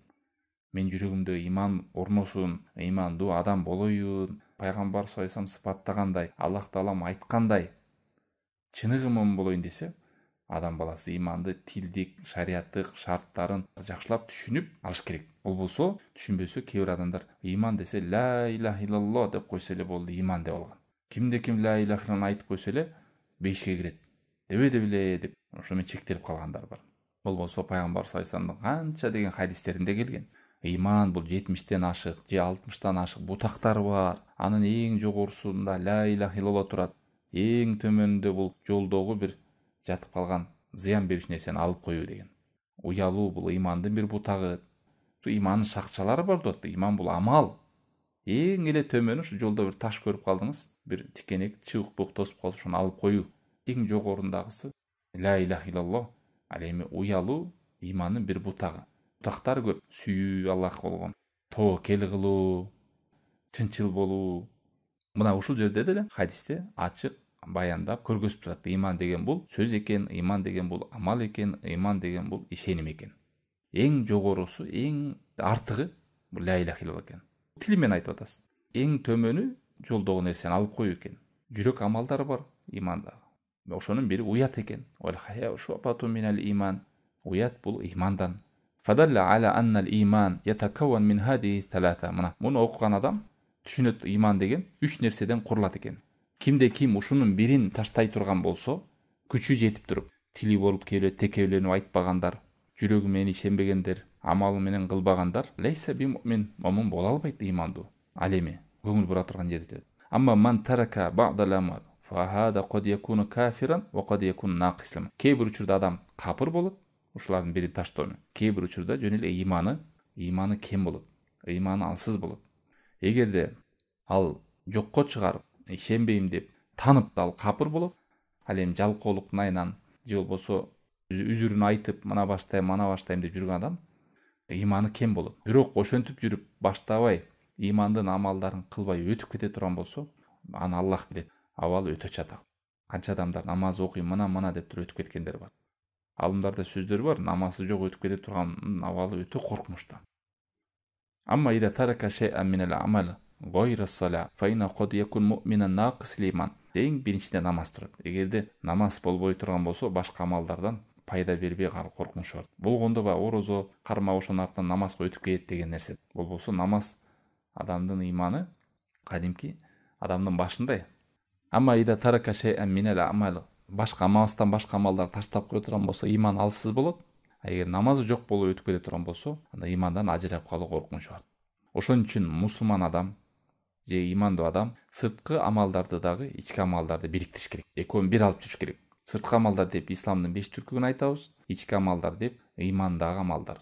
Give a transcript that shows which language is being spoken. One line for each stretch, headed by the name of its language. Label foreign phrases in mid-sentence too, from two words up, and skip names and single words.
Kyrgyz: Мен жүрөгүмдө иман орносун, имандуу адам болоюн. Пайгамбар
Arabic: صلى الله عليه وسلم
Kyrgyz: сыпаттагандай, Аллах Таалам айткандай чыныгы момун болоюн десе, Адам баласы иманды тилдик, шариаттык шарттарын жакшылап түшүнүп алыш керек. Болбосо, түшүнбөсө кээ бир адамдар иман десе
Arabic: لا إله إلا الله
Kyrgyz: деп койсо эле болду, иман деп алган. Ким
Arabic: لا إله إلا الله
Kyrgyz: айтып койсо эле бейишке кирет. Дебеди беле деп ошо менен чектелип калгандар бар. Болбосо пайгамбар
Arabic: صلى الله عليه وسلم
Kyrgyz: канча деген хадистеринде келген. Иман бул 70тен ашык, же 60тан ашык бутактары бар. Анын эң жогорусунда
Arabic: لا إله إلا الله
Kyrgyz: турат. Эң төмөнүндө бул жолдогу бир жатып калган зыян берүүчү нерсени алып коюу деген. Уялуу бул имандын бир бутагы. Имандын шакчалары бар да. Иман бул амал. Эң эле төмөнү ушу жолдо бир таш көрүп калдыңыз, бир тикенек чыбык бук тосуп калса ошону алып коюу. Эң жогорундагысы
Arabic: لا إله إلا الله.
Kyrgyz: Ал эми уялуу имандын бир бутагы. Бутактары көп. Сүйүү Аллах болгон, тобокел кылуу, чынчыл болуу. Мына ушул жерде деле хадисте ачык баяндап көргөзүп турат. Иман деген бул сөз экен, иман деген бул амал экен, иман деген бул ишеним экен. Эң жогорусу, эң артыгы бул
Arabic: لا إله إلا الله
Kyrgyz: экен. Тили менен айтып атасыз. Эң төмөнү жолдогу нерсени алып коюу экен. Жүрөк амалдары бар иманда. Ошонун бири уят экен. Уят бул имандан.
Arabic: فدل على أن الإيمان يتكون من هذه الثلاثة.
Kyrgyz: Мына муну окуган адам түшүнөт, иман деген 3 нерседен курулат экен. Кимде ким ушунун бирин таштай турган болсо, күчү жетип туруп, тили болуп келип текебеленип айтпагандар, жүрөгү менен ишенбегендер, амалы менен кылбагандар,
Arabic: ليس بمؤمن,
Kyrgyz: момун боло албайт имандуу. Ал эми көңүл бура турган жерде.
Arabic: أما من ترك بعض العمل فهذا قد يكون كافرا وقد يكون ناقصا.
Kyrgyz: Кээ бир учурда адам капыр болот, ушулардын бири таштоо. Кээ бир учурда жөн эле иманы кем болот, иманы алсыз болот. Эгерде ал жокко чыгарып, ишенбейм деп танып ал капыр болот, ал эми жалкоолуктун айынан же болбосо үзүрүн айтып, мана баштайм деп жүргөн адам иманы кем болот. Бирок ошентип жүрүп баштабай, имандын амалдарын кылбай өтүп кете турган болсо, аны Аллах билет. Абалы өтө чатак. Канча адамдар намаз окуйм, мына деп туруп өтүп кеткендер бар. Алымдарда сөздөр бар, намазы жок өтүп кете турган абалы өтө коркунучтуу.
Arabic: أما إذا ترك شيئا من العمل غير الصلاة فإنه قد يكون مؤمنا ناقص الإيمان.
Kyrgyz: Эң биринчиден намаз турат. Эгерде намаз болбой турган болсо, башка амалдардан пайда бербей калып коркунуч бар. Болгондо ба орозо карма ошонун артынан намазга өтүп кетет деген нерсе. Болбосо намаз адамдын иманы кадимки адамдын башындай.
Arabic: أما إذا ترك شيئا من العمل
Kyrgyz: башка амалдан башка амалдар таштап кое турган болсо, иман алсыз болот. Эгер намазы жок болуп өтүп кете турган болсо, анда имандан ажырап калуу коркунучу бар. Ошон үчүн мусулман адам же имандуу адам сырткы амалдарды дагы ички амалдарды бириктириш керек. Экөөнү бир алып жүрүш керек. Сырткы амалдар деп исламдын 5 түркүн айтабыз, ички амалдар деп имандагы амалдар.